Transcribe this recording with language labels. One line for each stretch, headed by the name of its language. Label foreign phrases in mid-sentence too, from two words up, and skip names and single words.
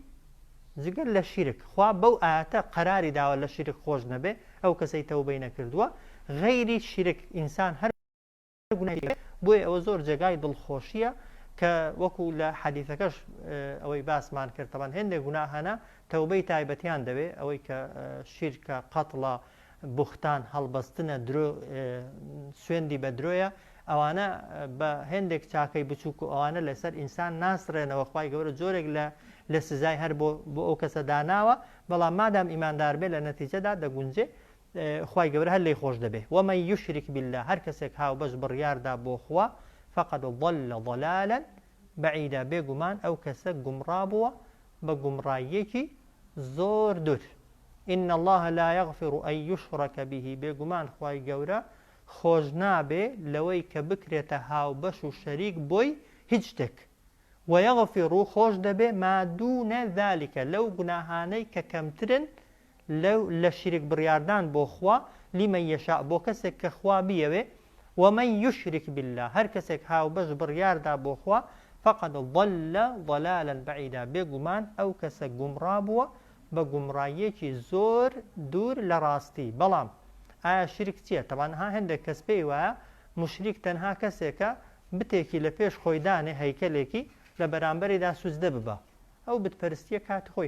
Central Kurdish: جگە لە شیرک خوا بەو ئاەتە قەراری داوە لە شیرک خۆش نەبێ ئەو کەسەی تەوبەی نەکردووە غەیری شیرک ئینسان هەر گوناهی بۆیە ئەوە زۆر جێگای دڵخۆشیە کە وەکو لە حەدیثەکەش ئەوەی باسمان کرد تەبەن هێندێک گوناهانە تەوبەی تایبەتیان دەوێ ئەوەی کە شیرکە قەتڵە بوختان هەڵبەستنە سوێندی بە درۆیە ئەوانە بە هێندێک چاکەی بچووک و ئەوانە لەسەر ئینسان ناسڕێنەوە خوای گەورە جۆرێک لە سزای هەر بۆ ئەو کەسە داناوە بەڵام مادام ئیماندار بێ لە نەتیجەدا دەگونجێ خوای گەورە هەر لێی خۆش دەبێ
Arabic: ومن یشرک بالله
Central Kurdish: هەر کەسێک هاوبەش بڕیاردا بۆ خوا
Arabic: فقد ضل ضلالا بعيدا
Central Kurdish: بێگومان ئەو کەسە گومڕا بووە بە گومڕاییەکی زۆر دوور
Arabic: إن الله لا يغفر أن يشرك به
Central Kurdish: بێگومان خوای گەورە خۆش نابێ لەوەی کە بکرێتە هاوبەش و شەریک بۆی هیچ شتێک وەیەغفر و خۆش دەبێ
Arabic: ما دوونە ذلكە
Central Kurdish: لەو گوناهانەی کە کەمترن لە شیرک بڕیاردان بۆ خوا
Arabic: لیمە یەشا
Central Kurdish: بۆ کەسێک کە خوا بیەوێ
Arabic: ومن يشرك بالله
Central Kurdish: هەر کەسێک هاوبەش بڕیاردا بۆ خوا
Arabic: فقد ضل ضلالا بعيدا
Central Kurdish: بێگومان ئەو کەسە گومڕا بووە بە گومڕاییەکی زۆر دوور لە ڕاستی بەڵام ئایا شیرک چییە؟ تەوان ها هەندێک کەس پێی وایە مشریک تەنها کەسێکە بتێکی لە پێش خۆیدانێ هەیکەلێکی لە بەرامبەریدا سوزدە ببە ئەو بتپەرستیە کاتی خۆی